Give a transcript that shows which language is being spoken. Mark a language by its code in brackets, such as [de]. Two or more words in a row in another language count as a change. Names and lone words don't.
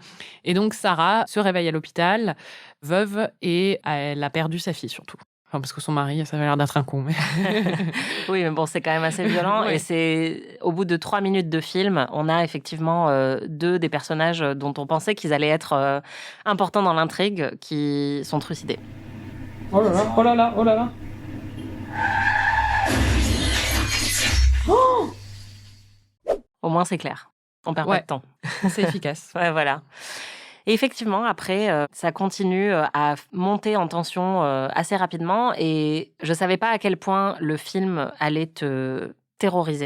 [fr] Et donc Sarah se réveille à l'hôpital, veuve, et elle a perdu sa fille surtout. Enfin, parce que son mari, ça avait l'air d'être un con. Mais... Oui, mais bon, c'est quand même assez violent. Oui. Et c'est au bout de 3 minutes de film, on a effectivement 2 des personnages dont on pensait qu'ils allaient être importants dans l'intrigue qui sont trucidés. Oh là là, oh là là, oh là là. Oh, Au moins, c'est clair. On perd pas Ouais. de temps. C'est efficace. Ouais, voilà. Et effectivement, après, ça continue à monter en tension assez rapidement. Et je savais pas à quel point le film allait te terroriser.